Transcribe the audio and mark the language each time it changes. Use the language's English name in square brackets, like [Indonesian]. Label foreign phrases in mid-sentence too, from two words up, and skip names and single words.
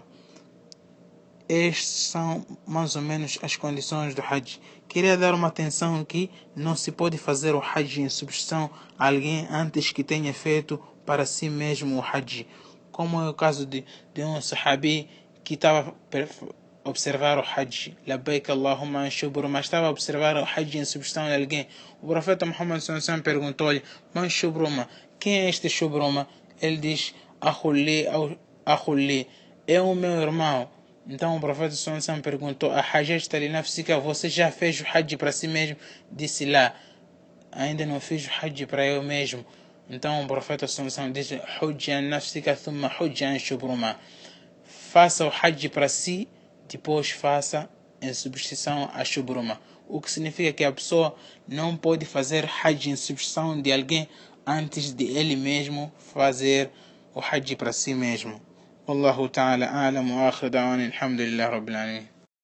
[Portuguese] Estas são mais ou menos as condições do Hajj. Queria dar uma atenção que não se pode fazer o Hajj em substituição a alguém antes que tenha feito para si mesmo o Hajj. Como é o caso de um sahabi que estava a observar o Hajj. [Arabic] لبيك اللهم عن شبرمة, [Portuguese] mas estava a observar o Hajj em substituição a alguém. O profeta Muhammad [Arabic] صلى الله عليه وسلم [Portuguese] perguntou-lhe: [Arabic] من شبرمة? [Portuguese] Quem é este shubruma? Ele diz: Akhuli, é o meu irmão. Então o profeta [Arabic] صلى الله عليه وسلم [Portuguese] perguntou: [Arabic] أحججت لنفسك? [Portuguese] Você já fez o Hajj para si mesmo? Disse lá: ainda não fiz o Hajj para eu mesmo. Então o profeta [Arabic] صلى الله عليه وسلم [Portuguese] disse: [Arabic] حج عن نفسك ثم حج عن شبرمة. [Portuguese] Faça o Hajj para si, depois faça em substituição a shubruma. O que significa que a pessoa não pode fazer Hajj em substituição de alguém antes de ele mesmo fazer o Hajj para si mesmo. [Arabic] والله تعالى أعلم وآخر دعوانا الحمد لله رب العالمين.